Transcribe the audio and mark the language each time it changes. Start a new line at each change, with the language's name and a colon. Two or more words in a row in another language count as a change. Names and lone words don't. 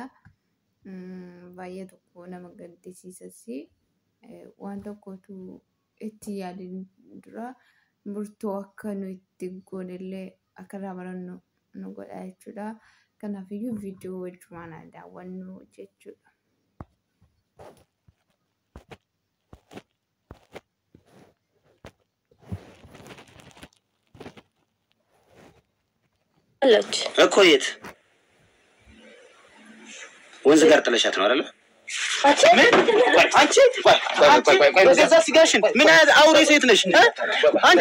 Oromo: Baay'ee tokko nama gaddisiisas waan tokkotu itti yaadin dura murtoo akka nu itti goonellee akka raabrannu nu godha jechuudha. Kanaafiyyuu viidiyoo wajjumaan daawwannu jechuudha.
Amharic: እኮ የት ወንዝ ጋር ጥለሻት ነው አይደል? አንቺ በገዛ ሲጋሽን ምን አውሬ ሴት ነሽ አንቺ?